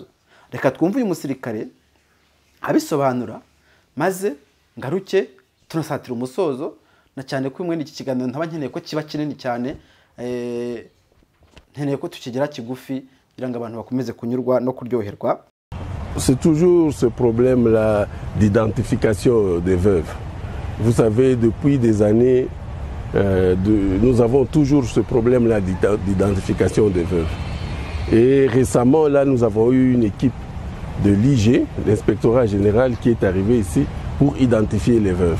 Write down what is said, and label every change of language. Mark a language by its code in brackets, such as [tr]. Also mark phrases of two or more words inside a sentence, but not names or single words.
[rw] Reka twumve uyu musirikare abisobanura, maze ngaruke tunasatira umusozo, na cyane ko mwene iki kiganiro ntaba nkeneye ko kiba kinini cyane, nkeneye ko tukigira kigufi kugira ngo abantu bakomeze kunyurwa no kuryoherwa. [fr] C'est toujours ce problème-là d'identification des veuves. Vous savez, depuis des années, nous avons toujours ce problème-là d'identification des veuves. Et récemment, là, nous avons eu une équipe de l'IG, l'inspectorat général, qui est arrivé ici pour identifier les veuves.